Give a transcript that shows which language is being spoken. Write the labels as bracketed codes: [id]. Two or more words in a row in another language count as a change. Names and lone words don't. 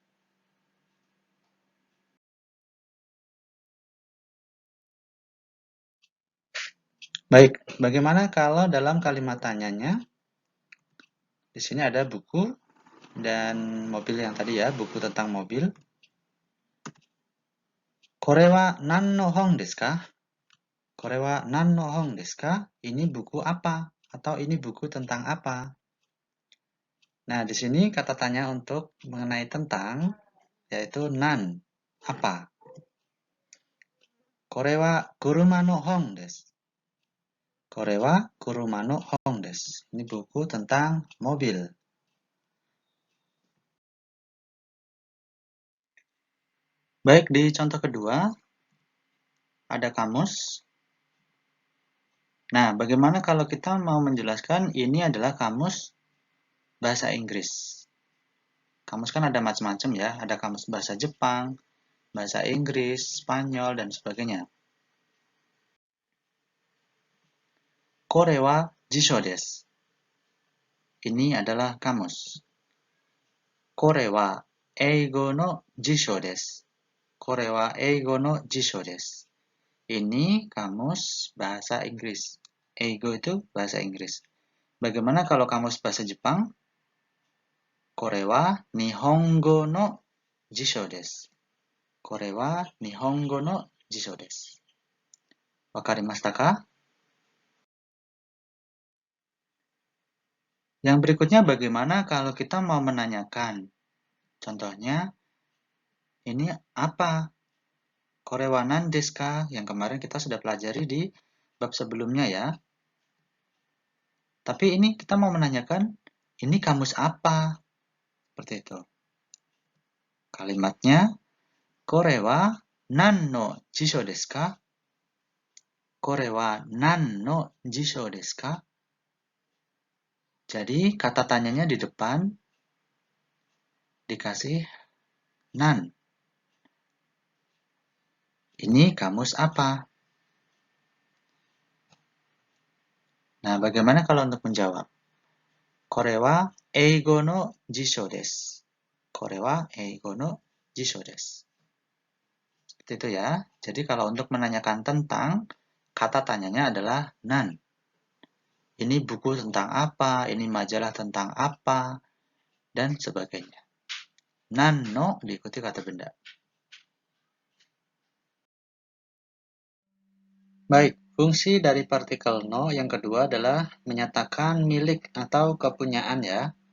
[id] Baik, bagaimana kalau dalam kalimat tanyanya? Di sini ada buku dan mobil yang tadi ya, buku tentang mobil. [ja] これは何の本ですか? これは何の本ですか? [id] Ini buku apa? Atau ini buku tentang apa? Nah, di sini kata tanya untuk mengenai tentang, yaitu nan, apa? [ja] これは車の本です. これは車の本です. [id] Ini buku tentang mobil. Baik, di contoh kedua, ada kamus. Nah, bagaimana kalau kita mau menjelaskan ini adalah kamus bahasa Inggris? Kamus kan ada macam-macam ya, ada kamus bahasa Jepang, bahasa Inggris, Spanyol, dan sebagainya. [ja] これは辞書です. [id] Ini adalah kamus. [ja] これは英語の辞書です. これは英語の辞書です. [id] Ini kamus bahasa Inggris. Eigo itu bahasa Inggris. Bagaimana kalau kamus bahasa Jepang? [ja] これは日本語の辞書です. これは日本語の辞書です. わかりましたか? [id] Yang berikutnya bagaimana kalau kita mau menanyakan? Contohnya, ini apa? [ja] これは何ですか? [id] Yang kemarin kita sudah pelajari di bab sebelumnya ya. Tapi ini kita mau menanyakan, ini kamus apa? Seperti itu. Kalimatnya, [ja] これは何の辞書ですか? これは何の辞書ですか? [id] Jadi kata tanyanya di depan dikasih nan. Ini kamus apa? Nah, bagaimana kalau untuk menjawab? [ja] これは英語の辞書です. これは英語の辞書です. [id] Seperti itu ya. Jadi kalau untuk menanyakan tentang, kata tanyanya adalah nan. Ini buku tentang apa, ini majalah tentang apa, dan sebagainya. [ja] 何の [id] diikuti kata benda. Baik, fungsi dari partikel no yang kedua adalah menyatakan milik atau kepunyaan ya.